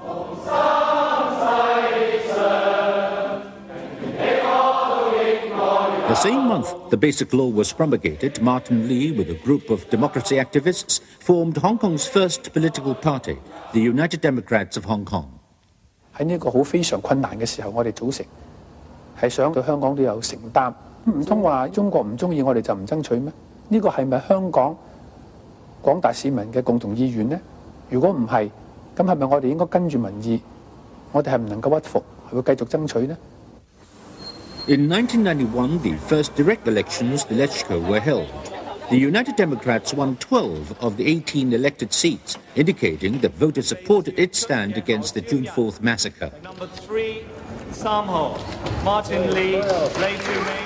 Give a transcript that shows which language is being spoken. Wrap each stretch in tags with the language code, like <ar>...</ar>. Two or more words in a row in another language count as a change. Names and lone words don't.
<en>The same month the Basic Law was promulgated, Martin Lee, with a group of democracy activists, formed Hong Kong's first political party, the United Democrats of Hong Kong.</en> <yue>喺呢個好非常困難嘅時候，我哋組成，係想對香港都有承擔。唔通話中國唔中意我哋就唔爭取咩？呢個係咪香港廣大市民嘅共同意願呢？如果唔係，咁係咪我哋應該跟住民意？我哋係唔能夠屈服，係會繼續爭取呢？</yue> <en>In 1991, the first direct elections to LegCo were held. The United Democrats won 12 of the 18 elected seats, indicating that voters supported its stand against the June 4th massacre. Number 3, Sam Ho, Martin Lee, Lei Chu-ming.</en>